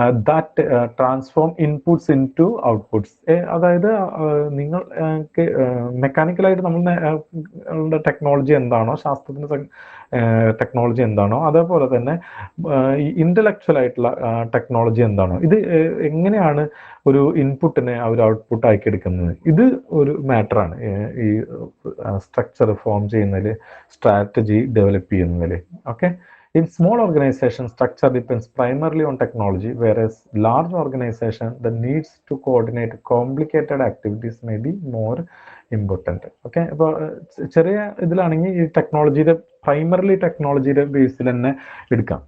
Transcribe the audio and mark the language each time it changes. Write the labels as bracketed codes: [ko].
[en] That transform inputs into outputs. [ml] അതായത് നിങ്ങൾ മെക്കാനിക്കലായിട്ട് നമ്മളുടെ ടെക്നോളജി എന്താണോ, ശാസ്ത്രത്തിന്റെ ടെക്നോളജി എന്താണോ, അതേപോലെ തന്നെ ഈ ഇന്റലക്ച്വൽ ആയിട്ടുള്ള ടെക്നോളജി എന്താണോ, ഇത് എങ്ങനെയാണ് ഒരു ഇൻപുട്ടിനെ ഒരു ഔട്ട്പുട്ട് ആക്കി എടുക്കുന്നത്, ഇത് ഒരു മാറ്ററാണ് ഈ സ്ട്രക്ചർ ഫോം ചെയ്യുന്നതിൽ, സ്ട്രാറ്റജി ഡെവലപ്പ് ചെയ്യുന്നതിൽ. Okay. [en] In small organization, structure depends primarily on technology, whereas large organization, the needs to coordinate complicated activities may be more important. Okay. [ml] അപ്പോൾ ചെറിയ ഇതിലാണെങ്കിൽ ഈ ടെക്നോളജിയുടെ പ്രൈമറിലി ടെക്നോളജിയുടെ ബേസിൽ തന്നെ എടുക്കാം.